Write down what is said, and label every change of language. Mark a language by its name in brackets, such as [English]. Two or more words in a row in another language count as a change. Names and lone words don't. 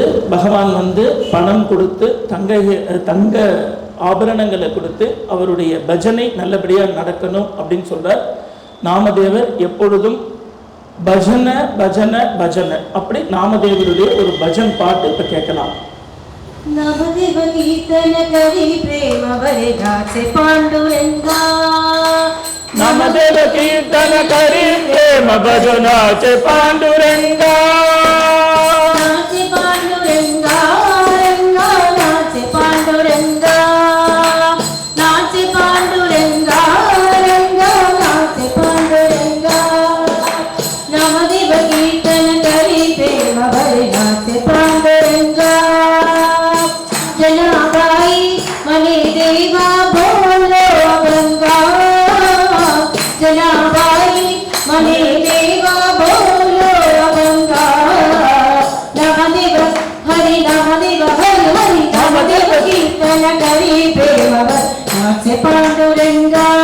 [Tamil] பகவான் வந்து பணம் கொடுத்து தங்க ஆபரணங்களை கொடுத்து அவருடைய பஜனை நல்லபடியாக நடக்கணும் அப்படின்னு சொல்றார். நாமதேவர் எப்பொழுதும் பஜன பஜன பஜன, அப்படி நாமதேவருடைய ஒரு பஜன் பாட்டு இப்ப கேட்கலாம். [Marathi] नामदेव कीर्तन करी प्रेम वरदासे पांडुरंगा, नामदेव कीर्तन करी प्रेम भजनाचे पांडुरंगा, नाचे पांडुरंगा रंगा, नाचे पांडुरंगा, नाचे पांडुरंगा रंगा, नाचे पांडुरंगा. नामदेव कीर्तन करी प्रेम वरदासे पांडुरंगा, जनाबाई मने देवा बोलो अभंगा, जनाबाई मने देवा बोलो अभंगा. नामदेव हरि नामदेव हरि हरि नामदेव कीर्तन करी प्रेम नाचे पांडुरंगा.